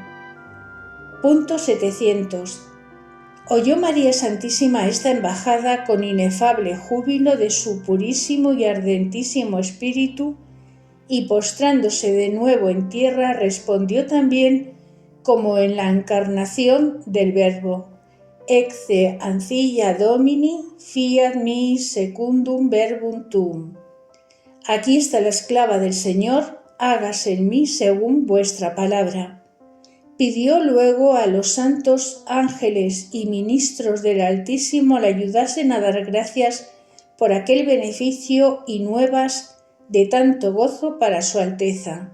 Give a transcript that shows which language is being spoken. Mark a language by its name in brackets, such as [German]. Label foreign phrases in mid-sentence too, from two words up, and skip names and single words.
[Spanish] Punto 700. Oyó María Santísima esta embajada con inefable júbilo de su purísimo y ardentísimo espíritu, y postrándose de nuevo en tierra respondió también como en la encarnación del Verbo: [Latin] Ecce ancilla Domini, fiat mi secundum verbum tuum. [Spanish] Aquí está la esclava del Señor, hágase en mí según vuestra palabra. Pidió luego a los santos ángeles y ministros del Altísimo le ayudasen a dar gracias por aquel beneficio y nuevas de tanto gozo para su Alteza.